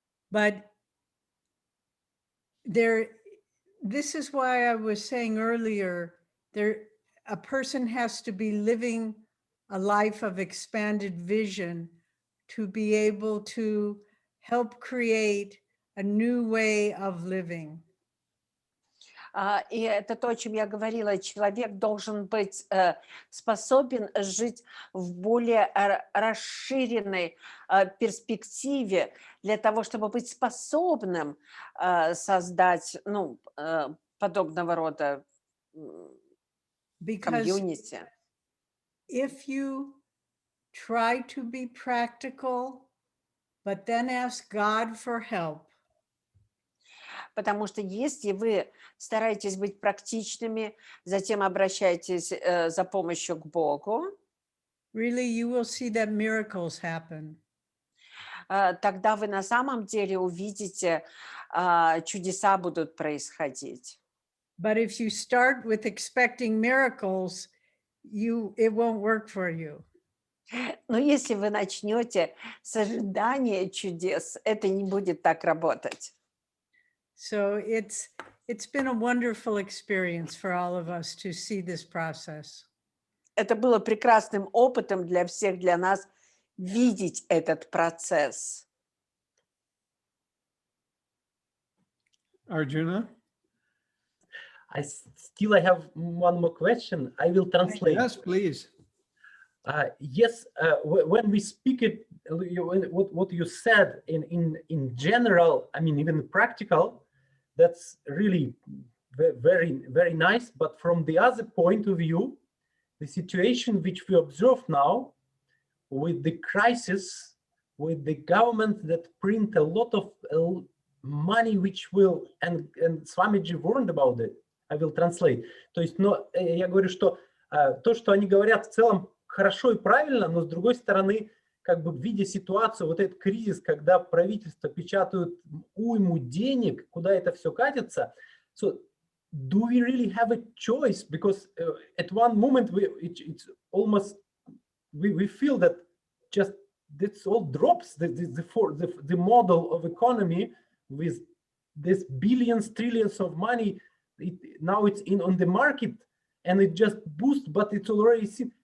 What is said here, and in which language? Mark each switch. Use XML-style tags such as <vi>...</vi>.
<en>But this is why I was saying earlier, a person has to be living a life of expanded vision to be able to help create a new way of living.</en> <ru>И это то, о чем я говорила. Человек должен быть способен жить в более расширенной перспективе для того, чтобы быть способным создать подобного рода комьюнити.</ru> <en>If you try to be practical, but then ask God for help,</en> <ru>Потому что если вы стараетесь быть практичными, затем обращаетесь за помощью к Богу,</ru> <en>really you will see that miracles happen.</en> <ru>тогда вы на самом деле увидите, чудеса будут происходить.</ru> <en>But if you start with expecting miracles, it won't work for you.</en> <ru>Но если вы начнете с ожидания чудес, это не будет так работать.</ru> <en>So it's been a wonderful experience for all of us to see this process.</en> <ru>Это было прекрасным опытом для всех, для нас видеть этот процесс.</ru> <en>Arjuna? I have one more question. I will translate. Yes, please. Yes, when we speak it, what you said in general, I mean, even practical, that's really very, very nice. But from the other point of view, the situation which we observe now with the crisis, with the government that print a lot of money, which will, and Swamiji warned about it, I will translate.</en> <ru>То есть, но я говорю, что то, что они говорят в целом хорошо и правильно, но с другой стороны, как бы видя ситуацию, вот этот кризис, когда правительство печатают уйму денег, куда это все катится,</ru> <en>so do we really have a choice? Because at one moment it's almost we feel that just this all drops the model of economy with this billions, trillions of money. Now it's on the market and it just boosts, but it's already seen.</en>